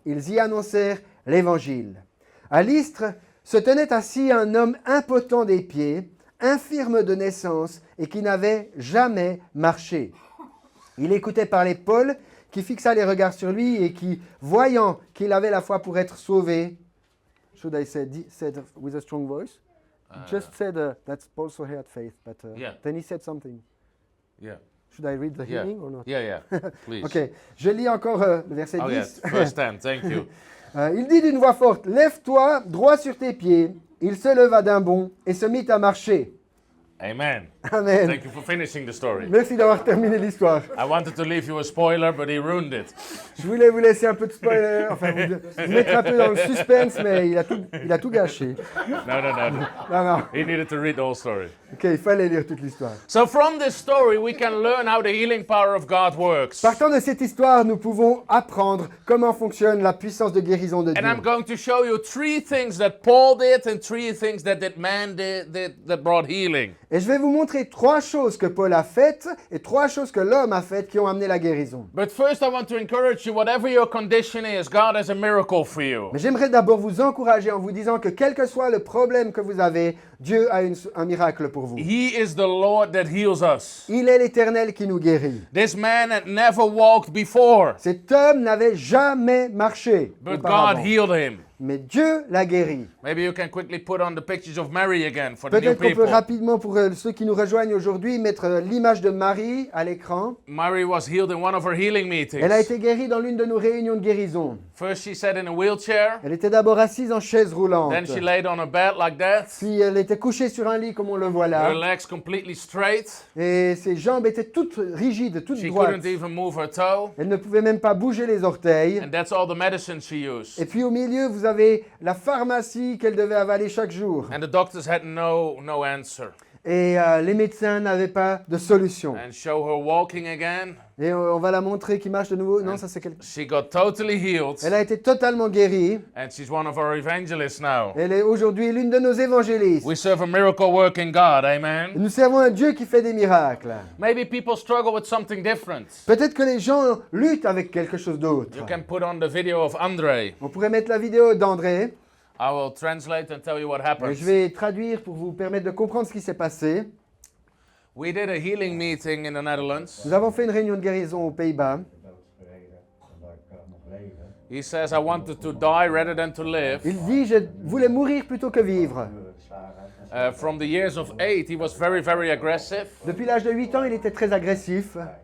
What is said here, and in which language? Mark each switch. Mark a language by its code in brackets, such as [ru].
[fr] Ils y annoncèrent l'Évangile. À Lystre se tenait assis un homme impotent des pieds, infirme de naissance et qui n'avait jamais marché. Il écoutait parler Paul, qui fixa les regards sur lui et qui, voyant qu'il avait la foi pour être sauvé, [en] should I say said with a strong voice? Just said that Paul also had faith, but Yeah. then he said something. Yeah. Should I read the Yeah. healing or not? Yeah, please. [fr] Ok, je lis encore le verset Oh 10. [en] yes, verse 10. Thank you. [fr] Il dit d'une voix forte, « Lève-toi, droit sur tes pieds. » Il se leva d'un bond et se mit à marcher. [en] Amen. Amen. Thank you for finishing the story. [fr] Merci d'avoir terminé l'histoire. [en] I wanted to leave you a spoiler, but he ruined it. [fr] Je voulais vous laisser un peu de spoiler, enfin vous mettre un peu dans le suspense, mais il a tout gâché. [en] No. [fr] Non, non. [en] He needed to read the whole story. [fr] Ok, il fallait lire toute l'histoire. [en] So from this story, we can learn how the healing power of God works. [fr] Partant de cette histoire, nous pouvons apprendre comment fonctionne la puissance de guérison de [en] And I'm [fr] Dieu. [en] going to show you 3 things that Paul did and 3 things that man did that brought healing. [fr] Et je vais vous montrer 3 choses que Paul a faites et 3 choses que l'homme a faites qui ont amené la guérison. [en] But first, I want to encourage you, whatever your condition is, God has a miracle for you. [fr] Mais j'aimerais d'abord vous encourager en vous disant que quel que soit le problème que vous avez, Dieu a un miracle pour vous. [en] He is the Lord that heals us. [fr] Il est l'Éternel qui nous guérit. [en] This man had never walked before, [fr] Cet homme n'avait jamais marché [en] but God [fr] auparavant. [en] healed him. [fr] Mais Dieu l'a guéri. [en] Maybe you can quickly put on the pictures of Mary again for the new [fr] Peut-être qu'on peut [en] people. [fr] rapidement, pour ceux qui nous rejoignent aujourd'hui, mettre l'image de Marie à l'écran. [en] Mary was healed in one of her healing meetings. [fr] Elle a été guérie dans l'une de nos réunions de guérison. [en] First, she sat in a wheelchair. [fr] Elle était d'abord assise en chaise roulante. [en] Then she laid on a bed like that. [fr] Puis elle était couchée sur un lit comme on le voit [en] Her [fr] là. [en] legs completely straight. [fr] Et ses jambes étaient toutes rigides, toutes [en] She [fr] droites. [en] couldn't even move her toe. [fr] Elle ne pouvait même pas bouger les orteils. [en] And that's all the medicine she used. [fr] Et puis au milieu, vous avez la pharmacie qu'elle devait avaler chaque jour. [en] And the doctors had no answer. [fr] et les médecins n'avaient pas de solution. [en] and show her walking again. [fr] Et on va la montrer qui marche de nouveau. Non, ça c'est quelqu'un. [en] She got totally healed, [fr] Elle a été totalement guérie. [en] and she's one of our evangelists now. [fr] Elle est aujourd'hui l'une de nos évangélistes. [en] We serve a miracle working God, amen? [fr] Nous servons un Dieu qui fait des miracles. [en] Maybe people struggle with something different. [fr] Peut-être que les gens luttent avec quelque chose d'autre. [en] You can put on the video of Andre. [fr] On pourrait mettre la vidéo d'André. [en] I will translate and tell you what [fr] Et [en] happened. [fr] je vais traduire pour vous permettre de comprendre ce qui s'est passé. [en] We did a healing meeting in the Netherlands. [fr] Nous avons fait une réunion de guérison aux Pays-Bas. [en] He says, I wanted to die rather than to live. [fr] Il dit, je voulais mourir plutôt que vivre. [en] From the years of 8, he was very, very aggressive. [fr] Depuis l'âge de 8 ans, il était très agressif.